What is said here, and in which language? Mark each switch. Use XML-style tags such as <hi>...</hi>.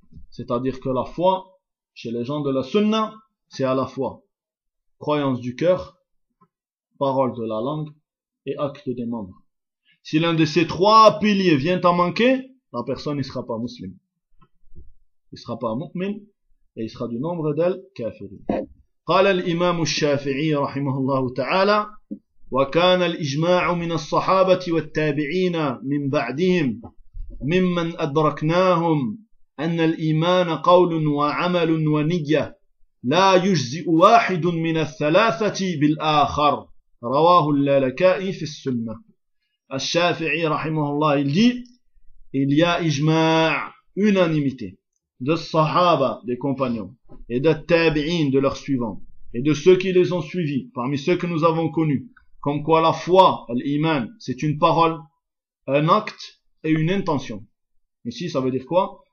<fr>C'est-à-dire que la foi, chez les gens de la sunna, c'est à la fois croyance du cœur, parole de la langue, et acte des membres. Si l'un de ces trois piliers vient à manquer, la personne ne sera pas musulmane. Il ne sera pas mu'min, et il sera du nombre d'elles kafirin.</fr> <ar>قال الإمام الشافعي رحمه الله تعالى وكان الإجماع من الصحابة والتابعين من بعدهم ممن أدركناهم أن الإيمان قول وعمل ونية لا يجزئ واحد من الثلاثة بالآخر رواه اللالكائي في السنة. الشافعي رحمه الله</ar> <fr>il y a إجماع unanimité des Sahaba des compagnons et des تابعين de leurs suivants et de ceux qui les ont suivis, parmi ceux que nous avons connus, comme quoi la foi, l'iman, c'est une parole, un acte et une intention. Ici, ça veut dire quoi?</fr>